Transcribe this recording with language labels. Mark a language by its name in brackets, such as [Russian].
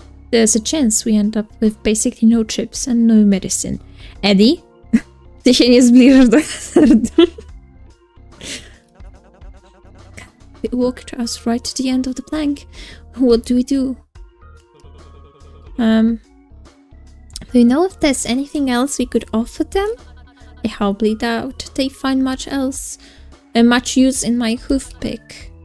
[English] There's a chance we end up with basically no chips and no medicine. Eddie? [Polish] Ty się nie zbliżasz do hazardu. [English] It walked us right to the end of the plank. What do we do? Do you know if there's anything else we could offer them? I hardly doubt they find much use in my hoof pick.